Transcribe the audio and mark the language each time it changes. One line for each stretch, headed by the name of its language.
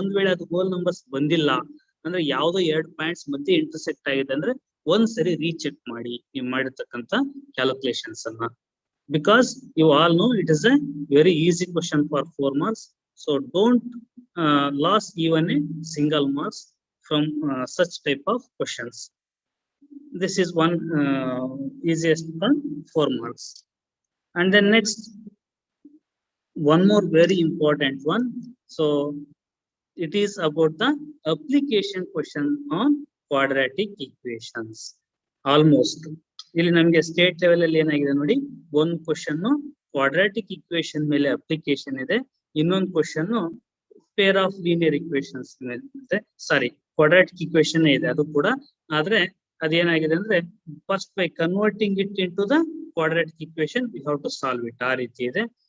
Kannada: ಒಂದ್ ವೇಳೆ ಅದು ಹೋಲ್ ನಂಬರ್ಸ್ ಬಂದಿಲ್ಲ ಅಂದ್ರೆ ಯಾವ್ದೋ 2 ಪಾಯಿಂಟ್ಸ್ ಮಧ್ಯೆ ಇಂಟರ್ಸೆಕ್ಟ್ ಆಗಿದೆ ಅಂದ್ರೆ ಒಂದ್ಸರಿ ರೀಚೆಕ್ ಮಾಡಿ ನೀವು ಮಾಡಿರ್ತಕ್ಕಂಥ ಕ್ಯಾಲ್ಕುಲೇಷನ್ಸ್ ಅನ್ನ.
English: Because you all know it is a very easy question for 4 marks. So don't lose even a single marks from such type of questions. This is one easiest one, 4 marks. And then next, one more very important one. So it is about the application question on quadratic equations.
Kannada: Almost ಇಲ್ಲಿ ನಮ್ಗೆ state level ಅಲ್ಲಿ ಏನಾಗಿದೆ ನೋಡಿ, ಒಂದು question quadratic equation ಮೇಲೆ application ಇದೆ, ಇನ್ನೊಂದು question pair of linear equations ಮೇಲೆ, ಸಾರಿ ಕ್ವಾಡ್ರಾಟಿಕ್ ಇಕ್ವೇಶನ್ ಇದೆ ಅದು ಕೂಡ. ಆದ್ರೆ ಅದೇನಾಗಿದೆ ಅಂದ್ರೆ,
English: first by converting it into the quadratic equation we have to solve it,
Kannada: ಆ ರೀತಿ ಇದೆ.